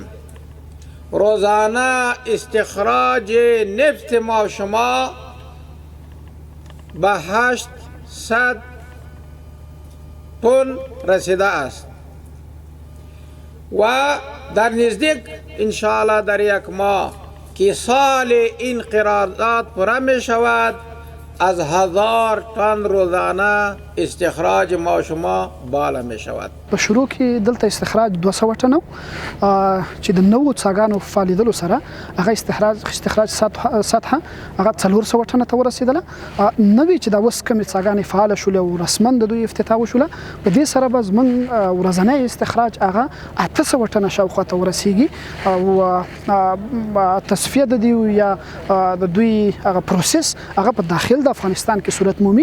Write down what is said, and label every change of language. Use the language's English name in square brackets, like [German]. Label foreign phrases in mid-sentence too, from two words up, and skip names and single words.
[Persian] روزانه استخراج نفت ما شما به 800 تن رسیده است و در نزدیک انشاءالله در یک ماه که سال این قرارداد پوره می شود از 1000 تن روزانه استخراج ما شما بالا می شود. [Pashto] په شروع کې دلته استخراج 200 ټنو چې د نوو څاګانو فعالیدلو سره هغه استخراج سطحه هغه 400 ټنه ته ورسېدله. نوې چې د اوس کومې څاګانې فعاله شولې او رسما د دوی افتتاح وشوله، په دې سره به زموږ ورځنی استخراج هغه 800 ټنه شاوخوا ته ورسیږي او تصفیه د دوی یا د دوی هغه پروسس هغه په داخل د افغانستان کې صورت مومي.